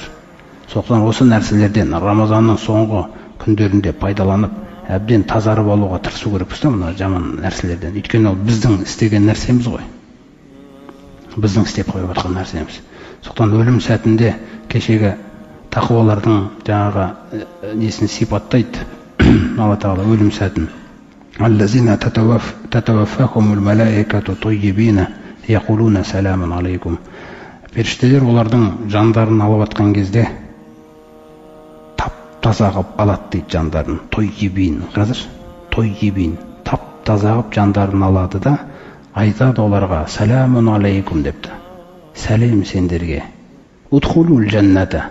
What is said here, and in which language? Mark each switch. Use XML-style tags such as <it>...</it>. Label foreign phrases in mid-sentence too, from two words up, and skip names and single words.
<kk>Сондықтан осы нәрселерден Рамазанның соңғы күндерінде пайдаланып, әбден тазарып алуға тырысу керекпіз да мына жаман нәрселерден. Өйткені ол біздің істеген нәрсеміз ғой. Біздің істеп қойып жатқан нәрсеміз. Сондықтан өлім сәтінде кешегі тақуалардың жаңағы несін сипаттайды. Алла Тағала өлім сәтін.</kk> <ar>الذين تتوفاهم الملائكة طيبين يقولون سلام عليكم.</ar> <kk>Періштелер олардың жандарын алып жатқан кезде тап-таза қылып алады дейді жандарын. Тоййибин. Қазір тоййибин. Тап-таза қылып жандарын алады да айтады оларға</kk> <ar>سلام عليكم</ar> <kk>депті. Сәлем сендерге.</kk> <ar>ادخلوا الجنة.</ar>